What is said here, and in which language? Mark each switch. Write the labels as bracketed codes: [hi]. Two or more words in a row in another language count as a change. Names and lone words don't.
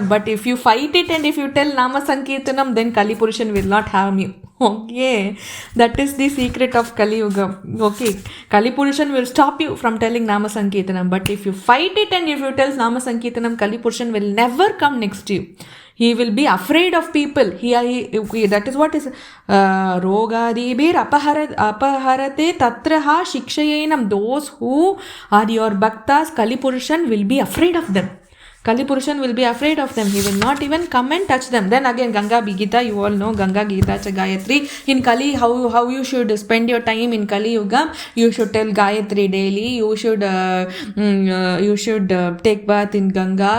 [en] But if you fight it and if you tell [sa] नाम सङ्कीर्तनम्, [en] then Kalipurushan will not harm you. Okay, that is the secret of Kali Yuga. Okay, Kalipurushan will stop you from telling [sa] नाम सङ्कीर्तनम्. [en] But if you fight it and if you tell [sa] नाम सङ्कीर्तनम्, [en] Kalipurushan will never come next to you. He will be afraid of people. That is what is [sa] रोगादिभिर् अपहरते तत्रह शिक्षयेनम्. [en] Those who are your bhaktas, Kalipurushan will be afraid of them. Kalipurushan will be afraid of them. He will not even come and touch them. Then again, Ganga Gita, you all know Ganga Gita cha Gayatri. In Kali, how you should spend your time in Kali Yuga? You should tell Gayatri daily. You should take bath in Ganga.